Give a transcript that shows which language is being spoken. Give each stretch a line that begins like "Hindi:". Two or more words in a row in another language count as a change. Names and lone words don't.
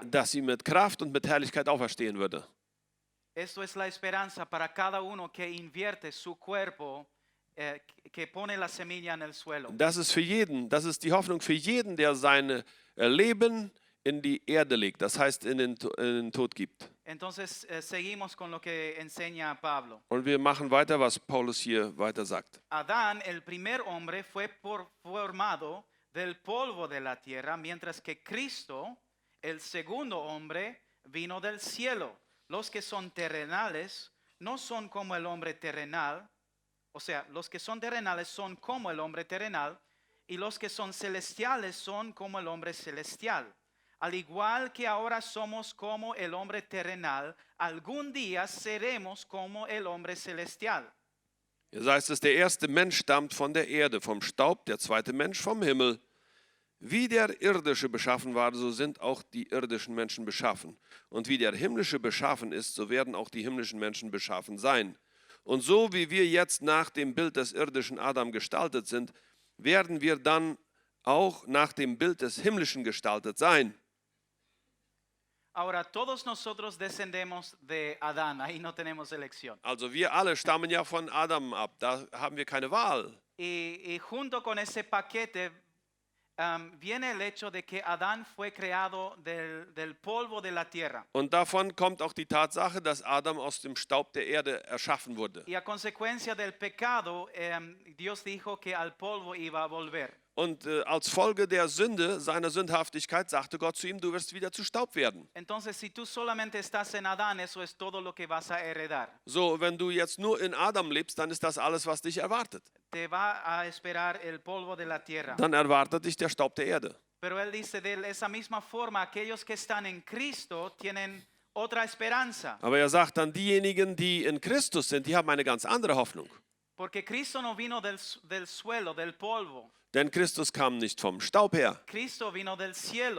German: dass sie mit Kraft und mit Herrlichkeit auferstehen würde.
Spanish: Esto es la esperanza para cada uno que invierte su cuerpo, que pone la semilla en el suelo.
German: Das ist die Hoffnung für jeden, der sein Leben in die Erde legt, das heißt in den Tod gibt.
Spanish: Entonces seguimos con lo que enseña Pablo.
German: Und wir machen weiter, was Paulus hier weiter sagt.
Spanish: Adán, el primer hombre, fue formado del polvo de la tierra, mientras que Cristo, el segundo hombre, vino del cielo. Los que son terrenales no son como el hombre terrenal, o sea, los que son terrenales son como el hombre terrenal, y los que son celestiales son como el hombre celestial. Al igual que ahora somos como el hombre terrenal, algún día seremos como el hombre celestial.
German: Hier heißt es, der erste Mensch stammt von der Erde, vom Staub, der zweite Mensch vom Himmel. Wie der irdische beschaffen war, so sind auch die irdischen Menschen beschaffen. Und wie der himmlische beschaffen ist, so werden auch die himmlischen Menschen beschaffen sein. Und so wie wir jetzt nach dem Bild des irdischen Adam gestaltet sind, werden wir dann auch nach dem Bild des himmlischen gestaltet sein.
Spanish: Ahora, todos nosotros descendemos de Adán, ahí no tenemos elección.
German: Also wir alle stammen ja von Adam ab, da haben wir keine Wahl.
Spanish: Y junto con ese paquete viene el hecho de que Adán fue creado del polvo de la tierra.
German: Und davon kommt auch die Tatsache, dass Adam aus dem Staub der Erde erschaffen wurde.
Spanish: Y a consecuencia del pecado, Dios dijo que al polvo iba a volver.
German: Und als Folge der Sünde, seiner Sündhaftigkeit, sagte Gott zu ihm, du wirst wieder zu Staub werden.
Spanish: Entonces, si tú solamente estás en Adán, eso es todo lo que vas a heredar.
German: So, wenn du jetzt nur in Adam lebst, dann ist das alles, was dich erwartet.
Spanish: Te va a esperar el polvo de la tierra.
German: Dann erwartet dich der Staub der Erde.
Spanish: Pero él dice, de esa misma forma, aquellos que están en Cristo tienen otra esperanza.
German: Aber er sagt dann, diejenigen, die in Christus sind, die haben eine ganz andere Hoffnung.
Spanish: Porque Cristo no vino del suelo, del polvo.
German: Denn Christus kam nicht vom Staub her.
Spanish: Cristo vino del cielo.